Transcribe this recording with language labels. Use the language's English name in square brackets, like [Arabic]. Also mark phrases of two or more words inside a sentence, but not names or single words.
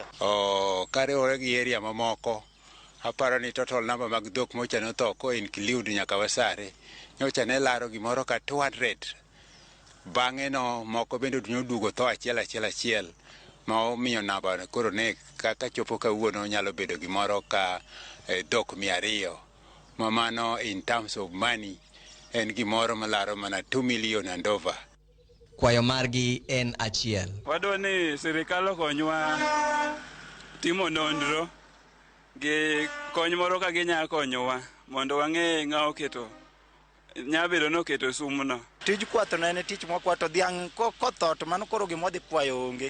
[Luo (Kenya and Tanzania)] Kariwore gi area mamoko, aparo ni [English] total number [Luo (Kenya and Tanzania)] mag dhok mocha notho ko include nyaka Wasare, nyocha ne laro gimoro ka 200. Bang'e no moko bende noduogo tho achiel. ma omiyo namba koro ne kaka chopo kawuono nyalo bedo gimoro ka dhok 200 ma mano [English] in terms of money [Luo (Kenya and Tanzania)] en gimoro malaro mana 2 [English] million and over. [Luo (Kenya and Tanzania)] Kwayo margi en achiel. Wadwa ni sirikal okonywa timo nonro gi kony moro ka ginya konyowa mondo wang'e ng'a oketo nyabedo noketo sumno. Tij kwath ne en tich mokwato dhiang' kotho to mano koro gimodhi kwayo onge.